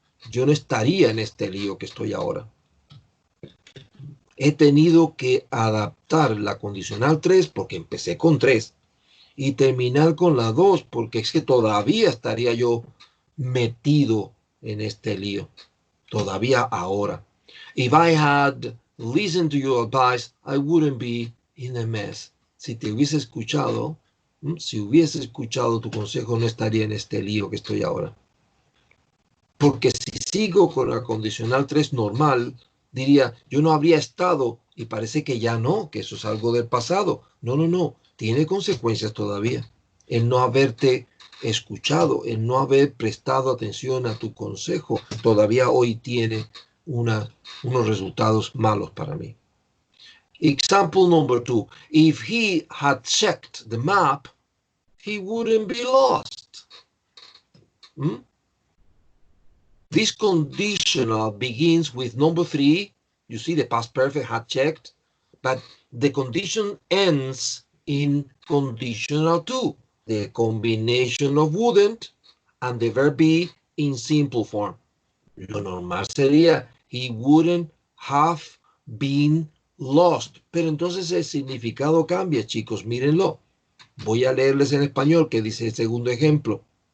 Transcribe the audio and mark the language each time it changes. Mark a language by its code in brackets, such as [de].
[es] Yo no estaría en este lío que estoy ahora. He tenido que adaptar la condicional 3 porque empecé con 3 y terminar con la 2 porque es que todavía estaría yo metido en este lío. Todavía ahora. [en] If I had listened to your advice, I wouldn't be in a mess. [es] Si te hubiese escuchado, si hubiese escuchado tu consejo, no estaría en este lío que estoy ahora. Porque si sigo con la condicional 3 normal, diría, yo no habría estado, y parece que ya no, que eso es algo del pasado. No, no, no, tiene consecuencias todavía. El no haberte escuchado, el no haber prestado atención a tu consejo, todavía hoy tiene unos resultados malos para mí. [en] Example number 2. If he had checked the map, he wouldn't be lost. This conditional begins with number 3. You see the past perfect had checked, but the condition ends in conditional 2. The combination of wouldn't and the verb be in simple form. [es] Lo normal sería [en] he wouldn't have been lost. [es] Pero entonces el significado cambia, chicos, mírenlo. Voy a leerles en español que dice el segundo ejemplo.